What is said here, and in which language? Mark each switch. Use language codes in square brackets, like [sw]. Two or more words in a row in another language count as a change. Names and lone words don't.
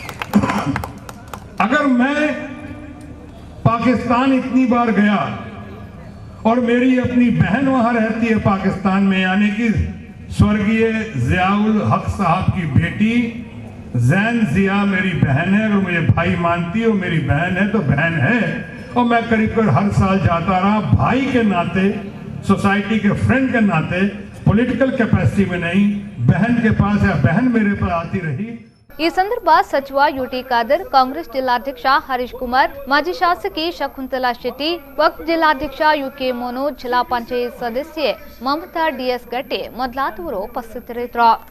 [hi] अगर मैं पाकिस्तान इतनी बार गया और मेरी अपनी बहन वहां रहती है पाकिस्तान में, यानी कि स्वर्गीय जियाउल हक साहब की बेटी जैन जिया मेरी बहन है. अगर मुझे भाई मानती हो, मेरी बहन है तो बहन है. और मैं करीब हर साल जाता रहा, भाई के नाते, सोसाइटी के फ्रेंड के नाते, [en] political capacity [hi] में नहीं, बहन के पास या बहन मेरे पास आती रही. [kn] ಈ ಸಂದರ್ಭ ಸಚಿವ ಯುಟಿ ಖಾದರ್, ಕಾಂಗ್ರೆಸ್ ಜಿಲ್ಲಾಧ್ಯಕ್ಷ ಹರೀಶ್ ಕುಮಾರ್, ಮಾಜಿ ಶಾಸಕಿ ಶಕುಂತಲಾ ಶೆಟ್ಟಿ, ವಕ್ಫ್ ಜಿಲ್ಲಾಧ್ಯಕ್ಷ ಯುಕೆ ಮೋನೋಜ್, ಜಿಲ್ಲಾ ಪಂಚಾಯತ್ ಸದಸ್ಯೆ ಮಮತಾ ಡಿಎಸ್ ಗಟ್ಟೆ ಮೊದಲಾದವರು ಉಪಸ್ಥಿತರಿದ್ದರು.